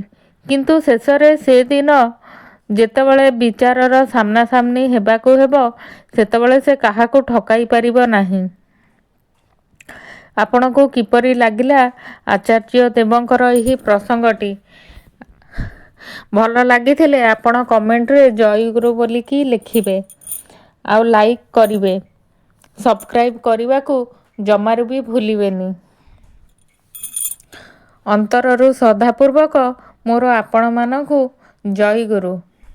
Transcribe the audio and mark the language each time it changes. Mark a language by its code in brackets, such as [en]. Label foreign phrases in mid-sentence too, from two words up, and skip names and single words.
[or] କିନ୍ତୁ ଶେଷରେ ସେ ଦିନ ଯେତେବେଳେ ବିଚାରର ସାମନା ସାମନି ହେବାକୁ ହେବ ସେତେବେଳେ ସେ କାହାକୁ ଠକାଇ ପାରିବ ନାହିଁ। ଆପଣଙ୍କୁ କିପରି ଲାଗିଲା ଆଚାର୍ଯ୍ୟ ଦେବଙ୍କର ଏହି ପ୍ରସଙ୍ଗଟି। ଭଲ ଲାଗିଥିଲେ ଆପଣ କମେଣ୍ଟ ରେ ଜୟ ଗୁରୁ ବୋଲି କି ଲେଖିବେ ଆଉ ଲାଇକ କରିବେ। ସବସ୍କ୍ରାଇବ କରିବା ଜମାରୁ ଭି ଭୁଲିବେନି। ଅନ୍ତରରୁ ଶ୍ରଦ୍ଧାପୂର୍ବକ ମୋର ଆପଣ ମାନଙ୍କୁ ଜୟ ଗୁରୁ।